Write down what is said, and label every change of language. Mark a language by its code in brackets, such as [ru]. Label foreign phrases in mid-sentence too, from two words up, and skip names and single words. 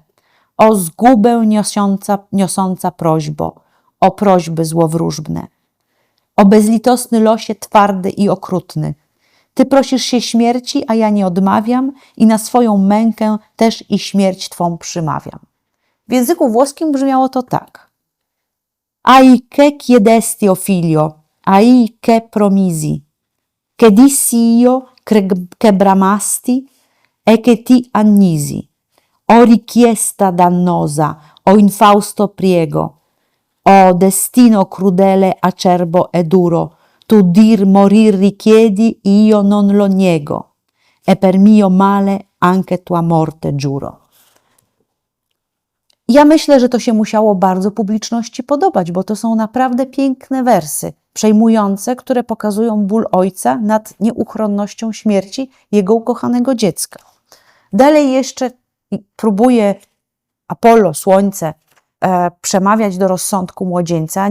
[pl] O zgubę niosąca prośbo, o prośby złowróżbne, o bezlitosny losie twardy i okrutny. Ty prosisz się śmierci, a ja nie odmawiam i na swoją mękę też i śmierć twą przymawiam. W języku włoskim brzmiało to tak. [it] Ai che chiedesti, o figlio, ai che promisi, che dissi io che bramasti e che ti annisi. O richiesta dannosa, o infausto priego, o destino crudele, acerbo e duro, tu dir morir richiedi, io non lo niego, e per mio male anche tua morte giuro. [pl] Ja myślę, że to się musiało bardzo publiczności podobać, bo to są naprawdę piękne wersy, przejmujące, które pokazują ból ojca nad nieuchronnością śmierci jego ukochanego dziecka. Dalej jeszcze próbuje Apollo, słońce, przemawiać do rozsądku młodzieńca.